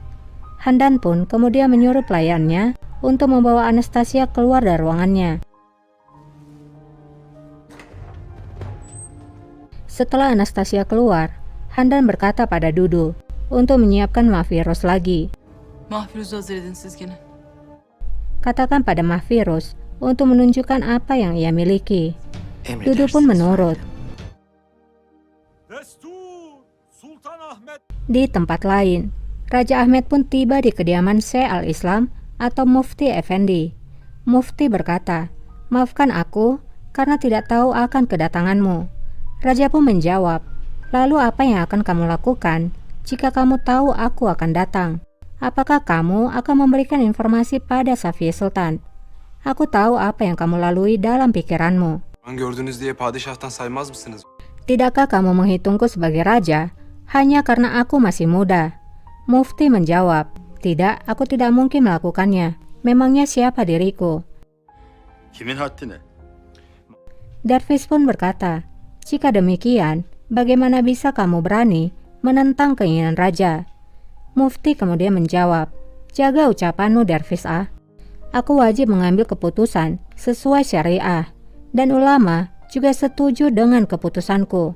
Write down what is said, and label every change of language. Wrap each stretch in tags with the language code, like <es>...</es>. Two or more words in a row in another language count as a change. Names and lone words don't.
<id>Handan pun kemudian menyuruh pelayannya untuk membawa Anastasia keluar dari ruangannya. Setelah Anastasia keluar, Handan berkata pada Dudu untuk menyiapkan Mahfirus lagi.</id> <tr>Mahfiruz'u hazır edin siz gene.</tr> <id>Katakan pada Mahfirus untuk menunjukkan apa yang ia miliki. Dudu pun</id> <tr>Emredersiniz.</tr> <id>menurut. Di tempat lain, Raja Ahmed pun tiba di kediaman Syekh Al-Islam atau Mufti Effendi. Mufti berkata, maafkan aku karena tidak tahu akan kedatanganmu. Raja pun menjawab, lalu apa yang akan kamu lakukan jika kamu tahu aku akan datang? Apakah kamu akan memberikan informasi pada Safiyah Sultan? Aku tahu apa yang kamu lalui dalam pikiranmu.</id> <tr>Gördünüz diye padişahtan saymaz mısınız?</tr> <id>Tidakkah kamu menghitungku sebagai raja hanya karena aku masih muda? Mufti menjawab, tidak, aku tidak mungkin melakukannya. Memangnya siapa diriku?</id> <tr>Kimin haddine?</tr> <id>Dervis pun berkata, jika demikian, bagaimana bisa kamu berani menentang keinginan raja? Mufti kemudian menjawab, jaga ucapanmu Dervis ah. Aku wajib mengambil keputusan sesuai syariah, dan ulama juga setuju dengan keputusanku.</id>